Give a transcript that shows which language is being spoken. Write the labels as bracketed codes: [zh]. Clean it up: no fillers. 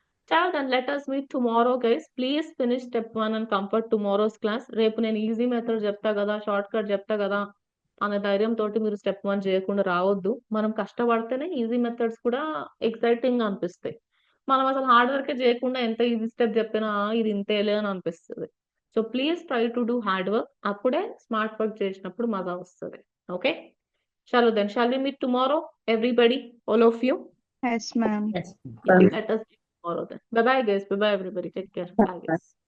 [en] Chalo then let us meet tomorrow guys. Please finish step 1 and come for tomorrow's class. [te] రేపు నేను easy method చెప్తా కదా, short cut చెప్తా కదా అనే ధైర్యం తోటి మీరు స్టెప్ 1 చేయకుండా రావద్దు. మనం కష్టపడితేనే ఈజీ మెథడ్స్ కూడా ఎక్సైటింగ్ గా అనిపిస్తాయి. మనం అసలు హార్డ్ వర్క్ చేయకుండా ఎంత ఈజీ స్టెప్ చెప్పినా ఇది ఇంతేలే అని అనిపిస్తుంది. [en] so please try to do hard work, [te] అప్పుడే స్మార్ట్ వర్క్ చేసినప్పుడు మజా వస్తుంది. [en] Okay చలో then shall we meet tomorrow everybody, all of you. Yes ma'am. Yes. Let us meet tomorrow then. Bye bye guys. Bye bye everybody. Take care. Bye guys.